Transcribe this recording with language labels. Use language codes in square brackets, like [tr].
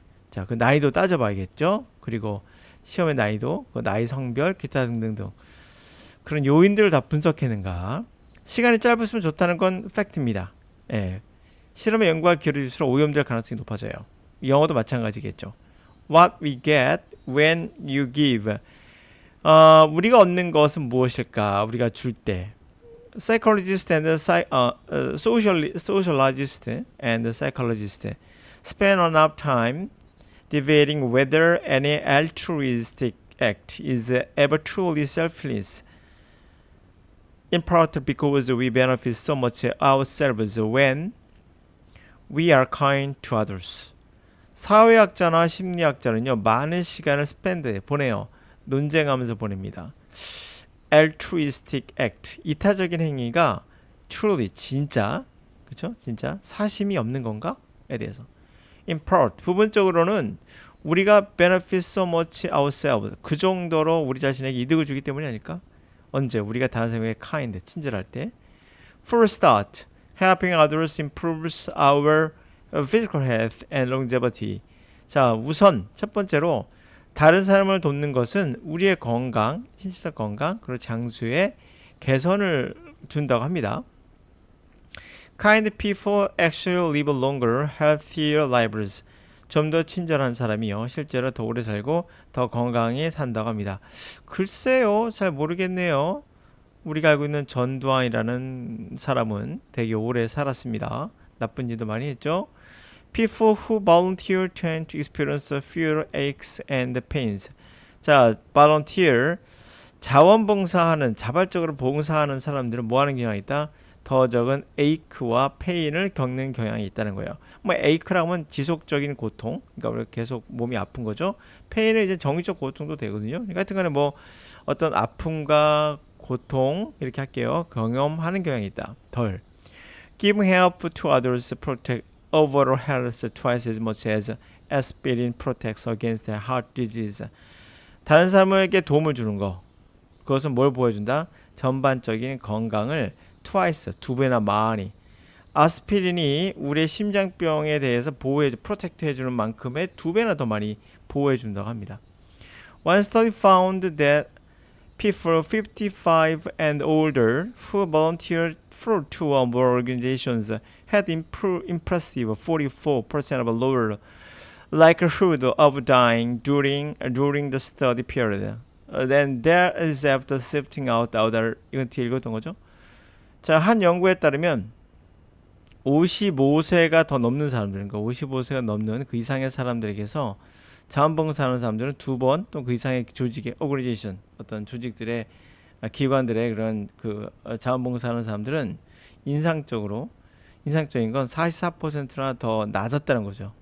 [ko] 자, 그 난이도 따져봐야겠죠. 그리고 시험의 난이도, 그 나이, 성별, 기타 등등등 그런 요인들을 다 분석했는가. 시간이 짧으면 좋다는 건 팩트입니다. 예. 실험의 연구가 길어질수록 오염될 가능성이 높아져요. 영어도 마찬가지겠죠. [en] What we get when you give. [ko] 우리가 얻는 것은 무엇일까? 우리가 줄 때. [en] Psychologist and sociologist and psychologist spend enough time debating whether any altruistic act is ever truly selfless. In part because we benefit so much ourselves when we are kind to others. [ko] 사회학자나 심리학자는요, 많은 시간을 보내요. 논쟁하면서 보냅니다. [en] altruistic act, [ko] 이타적인 행위가 truly, 진짜, 그쵸? 진짜 사심이 없는 건가?에 대해서. [en] In part, [ko] 부분적으로는 우리가 [en] benefit so much ourselves, [ko] 그 정도로 우리 자신에게 이득을 주기 때문이 아닐까? 언제? 우리가 다른 사람에게 kind, 친절할 때. [en] For a start, helping others improves our physical health and longevity. [ko] 자, 우선 첫 번째로 다른 사람을 돕는 것은 우리의 건강, 신체적 건강, 그리고 장수의 개선을 준다고 합니다. [en] Kind people actually live longer, healthier lives. [ko] 좀 더 친절한 사람이요, 실제로 더 오래 살고 더 건강히 산다고 합니다. 글쎄요, 잘 모르겠네요. 우리가 알고 있는 전두환이라는 사람은 되게 오래 살았습니다. 나쁜 일도 많이 했죠. [en] People who volunteer tend to experience fewer aches and pains. [ko] 자, volunteer, 자원봉사하는, 자발적으로 봉사하는 사람들은 뭐 하는 경향이 있다? 더 적은 ache와 pain을 겪는 경향이 있다는 거예요. 뭐 ache라고 하면 지속적인 고통, 그러니까 우리가 계속 몸이 아픈 거죠. pain은 이제 정신적 고통도 되거든요. 그러니까 하여튼간에 뭐 어떤 아픔과 고통 이렇게 할게요. 경험하는 경향이 있다. 덜. [en] Giving help to others protect overall health twice as much as aspirin protects against heart disease. [ko] 다른 사람에게 도움을 주는 거, 그것은 뭘 보여준다? 전반적인 건강을 twice, 두 배나 많이. 아스피린이 우리의 심장병에 대해서 프로텍트 해주는 만큼의 두 배나 더 많이 보호해준다고 합니다. [en] One study found that people 55 and older who volunteered for two or more organizations had impressive 44% of lower likelihood of dying during the study period. Then there is after sifting out other. [ko] 이건 뒤에 읽었던 거죠. 자, 한 연구에 따르면 55세가 더 넘는 사람들, 그러니까 55세가 넘는 그 이상의 사람들에게서 자원봉사하는 사람들은 두 번 또 그 이상의 조직의 오거니제이션, 어떤 조직들의 기관들의 그런 그 자원봉사하는 사람들은 인상적인 건 44%나 더 낮았다는 거죠.